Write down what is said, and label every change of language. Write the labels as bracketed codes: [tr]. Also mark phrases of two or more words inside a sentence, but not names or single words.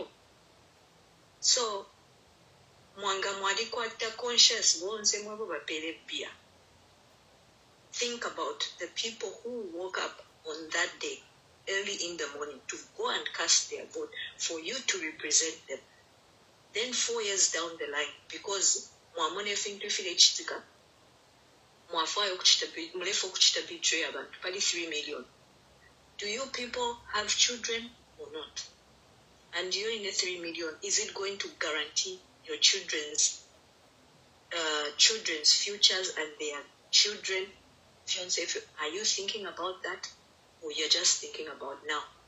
[en] So conscious think about the people who woke up on that day early in the morning to go and cast their vote for you to represent them. Then 4 years down the line, because [bem] mwamone fintu file chitika, mwafayo mulefo kuchita betray abantu, pali 3 million. [en] Do you people have children or not? And you're in the 3 million, is it going to guarantee your children's futures and their children? Are you thinking about that? Or you're just thinking about now?